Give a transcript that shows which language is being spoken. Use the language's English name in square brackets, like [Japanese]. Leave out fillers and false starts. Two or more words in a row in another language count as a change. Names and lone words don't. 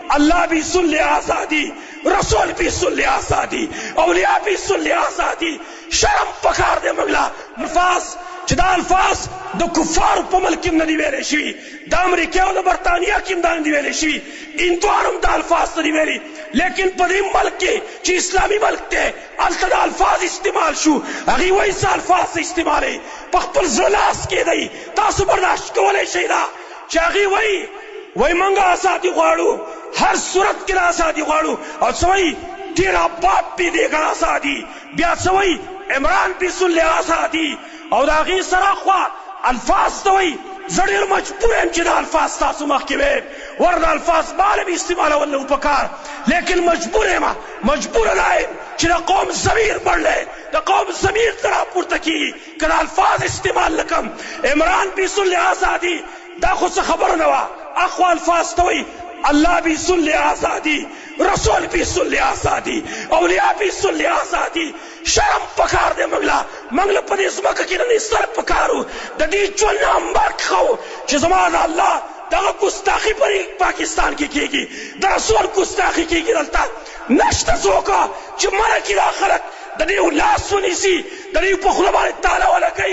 [Urdu] اللہ بھی سن لے آزادی، رسول بھی سن لے آزادی، اولیاء بھی سن لے آزادی. [Pashto] شرم پکار دے منگلا الفاظ چې دا الفاظ د کفارو په ملک کې نه دي ویلې شوي، د امریکا او د برطانیه کې هم دا نه دي ویلې شوي، هندوانو هم دا الفاظ نه دي ویلي، لیکن په دې ملک کې چې اسلامي ملک دی هلته دا الفاظ استعمال شو. هغوی وایي څه الفاظ استعمالوي، په خپل زړه لاس کې دی، تاسو برداشت کولی شئ دا چې هغوی وایي موږ ازادي غواړو، هر صورت کې ازادي غواړو، او څه وایي [Urdu] تیرا باپ بھی دے گا آزادی، [Pashto] بیا څه وایي [Urdu] عمران بھی سن لے آزادی. [Pashto] او د هغې سره خوا الفاظ ته وایي زه ډېر مجبور یم چې دا الفاظ تاسو مخکې ویم، ورته الفاظ باله مې استعمالول نه و پکار، لیکن مجبور یم، مجبوره دا یم چې د قوم ضمیر مړ دی، د قوم ضمیر ته راپورته کېږي که دا الفاظ استعمال نه کړم. [Urdu] عمران بھی سن لے آزادی [Pashto] دا خو څه خبره نه وه، اخوا الفاظ ته وایي [Urdu] اللہ بھی سن لے آزادی، رسول بھی سن لے آزادی، اولیاء بھی سن لے آزادی. [Pashto] شرم پکار دے منگله په دې ځمکه کې نن سر پکارو د دې ژوند نه مرګ خو چې زما د الله دغه ګستاخي په پاکستان کې کېږي، د رسول ګستاخي کېږي، دلته نشته څوک چې منع کړي دا خلک د دې لاس ونیسي، د دې په خوله باندې تاله ولګوي.